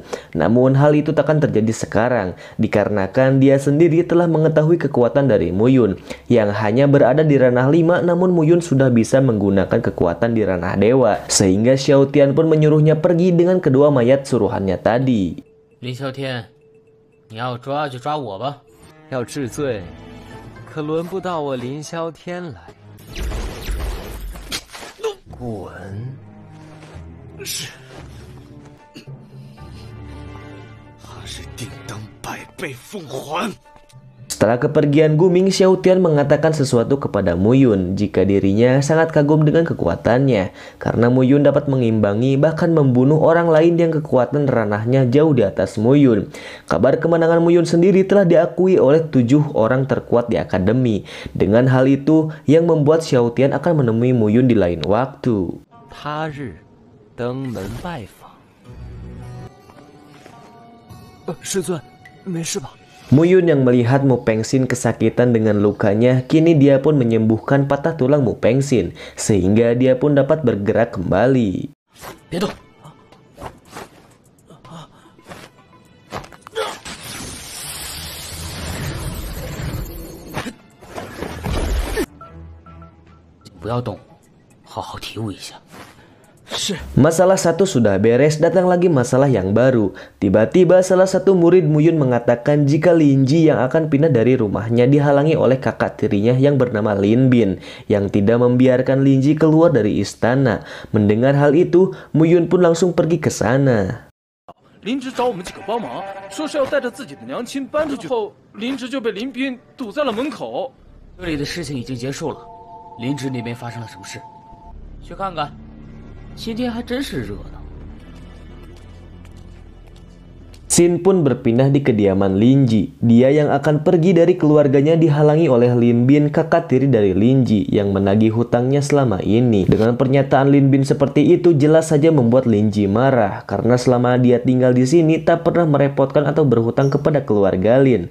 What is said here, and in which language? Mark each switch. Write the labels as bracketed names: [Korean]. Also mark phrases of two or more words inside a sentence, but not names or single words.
[Indonesian] Namun hal itu takkan terjadi sekarang, dikarenakan dia sendiri telah mengetahui kekuatan dari Mu Yun yang hanya berada di ranah 5, namun Mu Yun sudah bisa menggunakan kekuatan di ranah dewa. Sehingga Xiaotian pun menyuruhnya pergi dengan kedua mayat suruhannya tadi. [Chinese] 林啸天，你要抓就抓我吧。要治罪，可轮不到我林霄天来。滚！是，还是定当百倍奉还。 [Indonesian] Setelah kepergian Guming, Xiao Tian mengatakan sesuatu kepada Mu Yun jika dirinya sangat kagum dengan kekuatannya karena Mu Yun dapat mengimbangi bahkan membunuh orang lain yang kekuatan ranahnya jauh di atas Mu Yun. Kabar kemenangan Mu Yun sendiri telah diakui oleh 7 orang terkuat di akademi. Dengan hal itu yang membuat Xiao Tian akan menemui Mu Yun di lain waktu. [Chinese] 他日登门拜访。师尊，没事吧？ [Indonesian] Mu Yun yang melihat Mu Pengxin kesakitan dengan lukanya, kini dia pun menyembuhkan patah tulang Mu Pengxin, sehingga dia pun dapat bergerak kembali. [Chinese] 别动！不要动，好好体悟一下。 [Indonesian] Masalah satu sudah beres, datang lagi masalah yang baru. Tiba-tiba salah satu murid Mu Yun mengatakan jika Lin Ji yang akan pindah dari rumahnya dihalangi oleh kakak tirinya yang bernama Lin Bin, yang tidak membiarkan Lin Ji keluar dari istana. Mendengar hal itu, Mu Yun pun langsung pergi ke sana. [Chinese] 林芝找我们几个帮忙，说是要带着自己的娘亲搬出去后，林芝就被林斌堵在了门口。这里的事情已经结束了，林芝那边发生了什么事？去看看。 今天还真是热闹。 [Indonesian] Xin pun berpindah di kediaman Lin Ji. Dia yang akan pergi dari keluarganya dihalangi oleh Lin Bin, kakak tiri dari Lin Ji, yang menagih hutangnya selama ini. Dengan pernyataan Lin Bin seperti itu jelas saja membuat Lin Ji marah, karena selama dia tinggal di sini tak pernah merepotkan atau berhutang kepada keluarga Lin.